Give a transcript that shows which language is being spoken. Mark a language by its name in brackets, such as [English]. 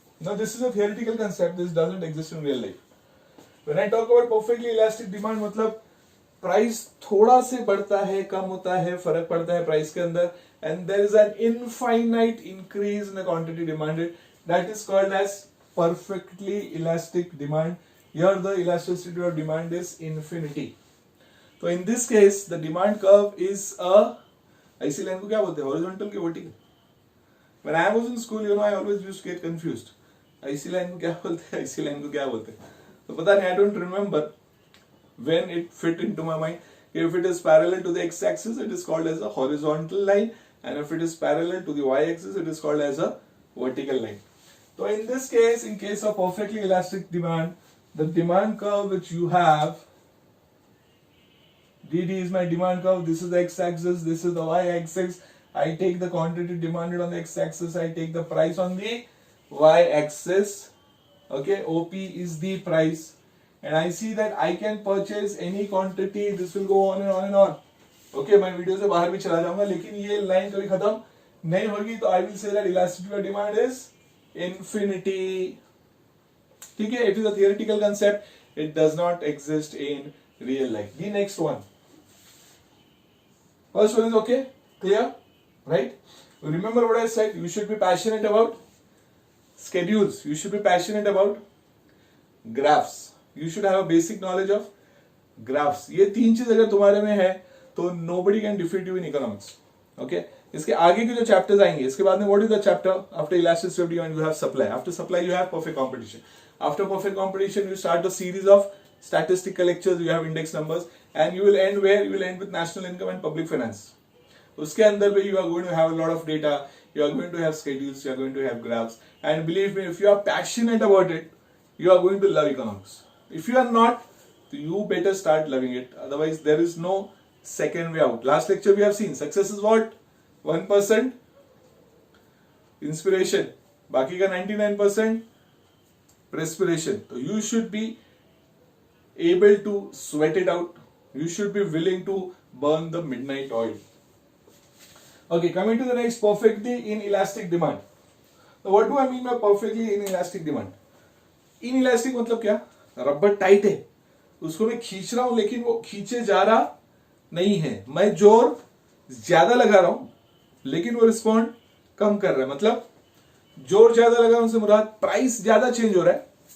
[English] Now this is a theoretical concept, this doesn't exist in real life. When I talk about perfectly elastic demand, [Hindi] मतलब price थोड़ा से बढ़ता है, कम होता है, फर्क पड़ता है प्राइस के अंदर, [English] And there is an infinite increase in the quantity demanded, that is called as perfectly elastic demand. Here the elasticity of demand is infinity. तो in this case the demand curve is a, [Hindi] ऐसी line को क्या बोलते हैं, [English] Horizontal की vertical? When I was in school, you know, I always used to get confused. [Hindi] ऐसी line को क्या बोलते हैं, ऐसी लाइन को क्या बोलते हैं? तो पता नहीं, [English] I don't remember when it fit into my mind. If it is parallel to the x-axis, it is called as a horizontal line, and if it is parallel to the y-axis, it is called as a vertical line. So in this case, in case of perfectly elastic demand, the demand curve which you have, dd is my demand curve, this is the x-axis, this is the y-axis. I take the quantity demanded on the x-axis, I take the price on the y-axis. Okay, OP is the price. And I see that I can purchase any quantity. This will go on and on and on. [Hindi] Okay, मैं video से बाहर भी चला जाऊंगा, लेकिन ये line कभी खत्म नहीं होगी. [English] तो I will say that elasticity of demand is infinity. [Hindi] ठीक है, [English] it is a theoretical concept. It does not exist in real life. The next one. First one is okay, clear, right? Remember what I said. You should be passionate about schedules. You should be passionate about graphs. You should have a basic knowledge of graphs. [Hindi] ये 3 चीज अगर तुम्हारे में है तो [English] nobody can defeat you in economics. Okay? [Hindi] इसके आगे के जो चैप्टर्स आएंगे, इसके बाद में [English] what is the chapter after elasticity of demand? You have supply. After supply you have perfect competition. After perfect competition you start a series of statistical lectures. You have index numbers, and you will end where? You will end with national income and public finance. [Hindi] उसके अंदर भी [English] you are going to have a lot of data. You are going to have schedules. You are going to have graphs. And believe me, if you are passionate about it, you are going to love economics. If you are not, you better start loving it. Otherwise, there is no second way out. Last lecture we have seen success is what? 1% inspiration. [Hindi] बाकी का 99% perspiration. [English] So you should be able to sweat it out. You should be willing to burn the midnight oil. Okay, coming to the next, perfectly inelastic demand. Now, what do I mean by perfectly inelastic demand? [Hindi] Inelastic मतलब क्या? Rubber tight है, उसको मैं खींच रहा हूं लेकिन वो खींचे जा रहा नहीं है, मैं जोर ज्यादा लगा रहा हूं लेकिन वो रिस्पॉन्ड कम कर रहा है. मतलब जोर ज्यादा लगा रहा हूं से मुराद प्राइस ज्यादा चेंज हो रहा है.